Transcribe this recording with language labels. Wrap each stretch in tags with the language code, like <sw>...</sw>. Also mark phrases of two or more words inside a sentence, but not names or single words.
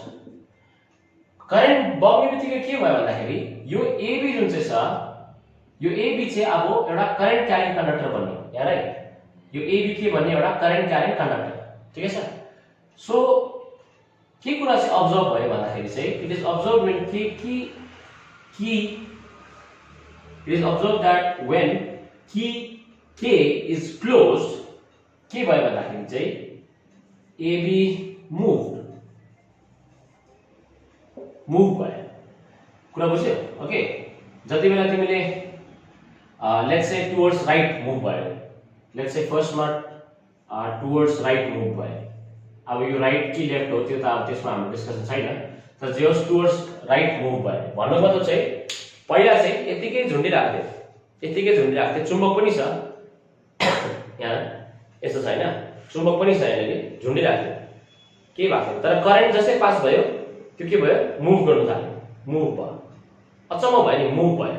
<ne>करेन्ट बग्ने बित्तिकै के भयो भन्दाखेरि यो एबी जुन चाहिँ छ, यो एबी चाहिँ अब एउटा</ne> <en>current carrying conductor</en> <ne>बन्यो, यहाँ है, यो एबी के भन्ने एउटा</ne> <en>current carrying conductor,</en> <ne>ठिकै छ। सो के कुरा चाहिँ अब्जर्भ भयो भन्दाखेरि चाहिँ</ne> <en>it is observe when it is observe that when k is closed,</en> <ne>के भयो भन्दाखेरि चाहिँ एबी मूव भयो, कुरा बुझ्यौ। ओके, जति बेला तिमीले</ne> <en>let's say towards right</en> <ne>मूव भयो,</ne> <en>let's say</en> <ne>फर्स्टमा</ne> <en>towards right</en> <ne>मूव भयो, अब यो राइट कि लेफ्ट हो त्यो त अब त्यसमा हाम्रो डिस्कसन छैन, तर जे होस्</ne> <en>towards right</en> <ne>मूव भयो भन्नु मतलब चाहिँ पहिला चाहिँ यतिकै झुन्डिरहेको थियो, चुम्बक पनि छ यहाँ, यस्तो छ हैन, चुम्बक पनि छ यहाँले, झुन्डिरहेको थियो, के भएको थियो, तर करेन्ट जसै पास भयो त्यो के भयो, मुभ गर्नु थाल्यो, मुभ भयो, अचम्म भयो नि, मुभ भयो।</ne>